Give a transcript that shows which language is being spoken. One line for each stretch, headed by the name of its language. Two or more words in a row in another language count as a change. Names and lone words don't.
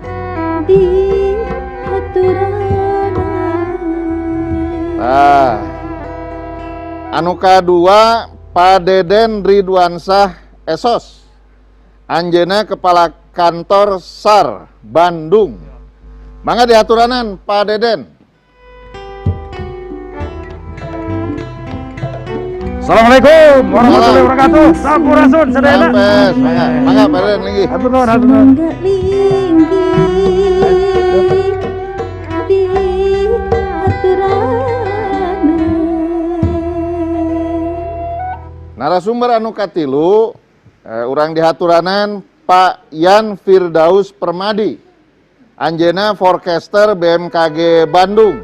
Sundanese: Anu kadua Pak Deden Ridwansyah Esos, anjeuna Kepala Kantor SAR Bandung. Mangga diaturanan Pak Deden.
Arabic: السلام عليكم ورحمة الله وبركاته.
Sundanese: Sampurasun sadayana. Sampes, mangga Pak Deden lagi. Hatur nuhun, hatur nuhun. Narasumber anu katilu urang dihaturanan Pak Yan Firdaus Permadi, anjeuna forecaster BMKG Bandung.